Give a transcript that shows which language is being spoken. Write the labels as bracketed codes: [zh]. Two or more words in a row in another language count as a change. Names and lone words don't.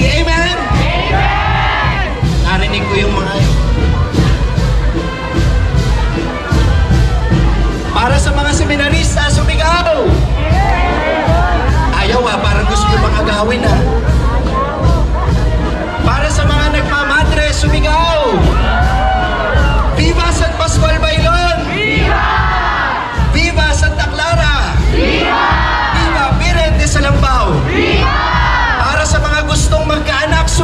[tl] Amen? Narinig ko yung mga yun. Para sa mga seminarista, sumigaw! Ayaw parang gusto nyo mga gawin Para sa mga nagmamadre, sumigaw! Viva San Pascual Bailon! Viva! Viva Santa Clara! Viva! Viva Virgen de Salambao! Viva! Para sa mga gustong magkaanak,